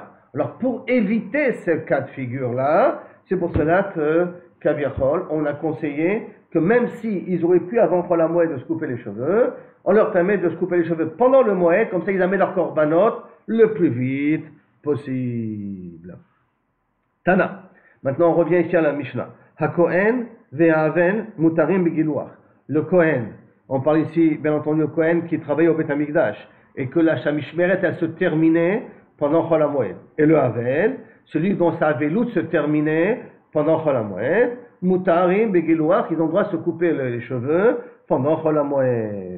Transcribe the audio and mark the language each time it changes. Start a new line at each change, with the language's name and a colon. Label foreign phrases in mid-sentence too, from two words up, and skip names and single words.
French: Alors, pour éviter ce cas de figure-là, c'est pour cela que, Kaviachol, on a conseillé que même s'ils auraient pu, avant
Hebrew: חול המועד,
French: de se couper les cheveux, on leur permet de se couper les cheveux pendant le Moed, comme ça ils amènent leur korbanot le plus vite possible. Tana. Maintenant, on revient ici à la Mishnah.
Hebrew: הכהן והאבל מותרים בגילוח.
French: Le Kohen, on parle ici, bien entendu, le Kohen qui travaille au
Hebrew: בית המקדש,
French: et que la Shamishmeret, elle se terminait pendant
Hebrew: חול המועד.
French: Et le Havel, celui dont sa Avelout se terminait pendant
Hebrew: חול המועד מותרים בגילוח,
French: ils ont le droit de se couper les cheveux pendant
Hebrew: חול המועד.